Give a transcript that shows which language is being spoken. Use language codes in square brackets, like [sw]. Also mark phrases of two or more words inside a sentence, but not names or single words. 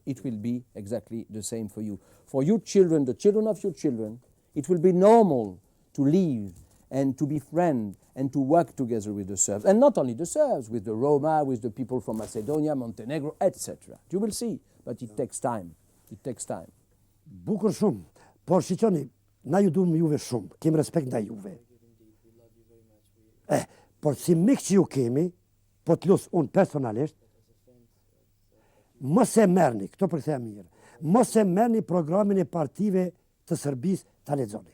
[en] It will be exactly the same for you. For your children, the children of your children, it will be normal to live and to be friends and to work together with the Serbs. And not only the Serbs, with the Roma, with the people from Macedonia, Montenegro, etc. You will see, but it takes time. It takes time. [sq] Bukur shumë, por shiqoni, na ju duhem juve shumë, kemi respekt ndaj juve. Por si mik që ju kemi, po të lusë unë personalisht, mos e merrni, këto për këtë mirë, mos e merrni programin e partive të Serbisë ta lexoni.